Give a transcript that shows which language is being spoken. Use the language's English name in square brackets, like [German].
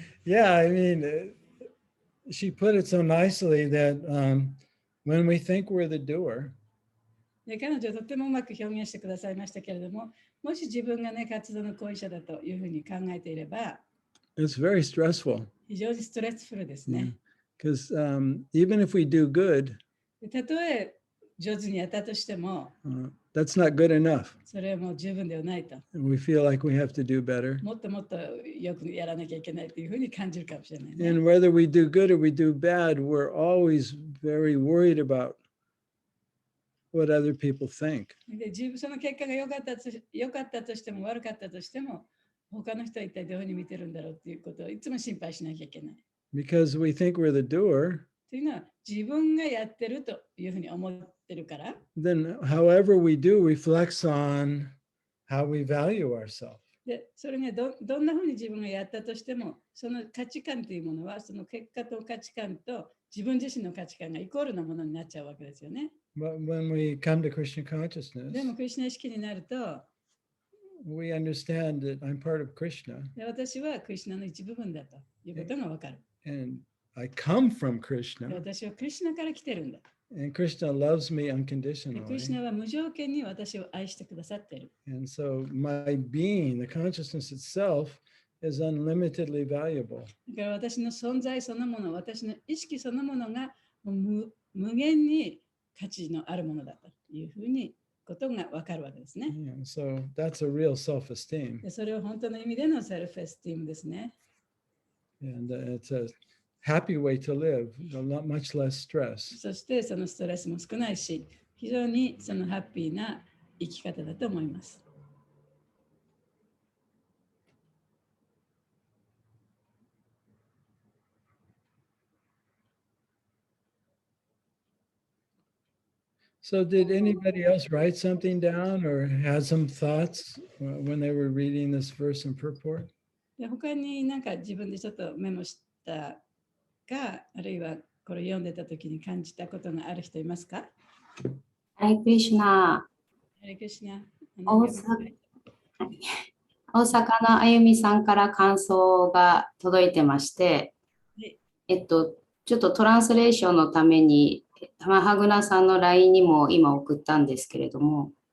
[English] Yeah, I mean, she put it so nicely that when we think we're the doer, [Japanese] で彼女はとてもうまく表現してくださいましたけれども、もし自分がね、活動の行為者だというふうに考えていれば、 [English] it's very stressful. [Japanese] 非常にストレスフルですね。 [English] Because even if we do good, [Japanese] たとえ上手にやったとしても、 [English] that's not good enough. [Japanese] それはもう十分ではないと。 [English] We feel like we have to do better. [Japanese] もっともっとよくやらなきゃいけないというふうに感じるかもしれないね。 [English] And whether we do good or we do bad, we're always very worried about what other people think. [Japanese] でその結果が良かったとしても悪かったとしても、他の人は一体どういうふうに見てるんだろうということをいつも心配しなきゃいけない。 [English] Because we think we're the doer, [Japanese] というのは自分がやってるというふうに思ってるから。 [English] then however we do reflects on how we value ourselves. [Japanese] でそれがどんなふうに自分がやったとしても、その価値観というものは、その結果と価値観と自分自身の価値観がイコールなものになっちゃうわけですよね。 [English] But when we come to Krishna consciousness, [Japanese] でも、クリシュナ意識になると、 [English] we understand that I'm part of Krishna. [Japanese] で私はクリシュナの一部分だということがわかる。 [English] And I come from [Japanese] で [English] Krishna. [Japanese] 私はクリシュナから来てるんだ。 [English] And Krishna loves me [Japanese] でクリシュ [English] unconditionally. [Japanese] ナは無条件に私を愛してくださっている。 [English] And so my being, the consciousness itself, is unlimitedly valuable. [Japanese] だから私の存在そのもの、私の意識そのものが無限に価値のあるものだというふうにことがわかるわけですね。 [English] Yeah, so that's a real self-esteem. [Japanese] でそれは本当の意味でのセルフエスティームですね。 [English] And it's a happy way to live, much less stress. [Japanese] そしてそのストレスも少ないし、非常にそのハッピーな生き方だと思います。 [English] So did anybody else write something down or had some thoughts when they were reading this verse and purport? [Japanese] で他になんか自分でちょっとメモしたか、あるいはこれ読んでた時に感じたことがある人いますか？ハレクリシュナ。ハレクリシュナ。大阪のあゆみさんから感想が届いてまして、ちょっとトランスレーションのために、マハグナさんの LINE にも今送ったんですけれども、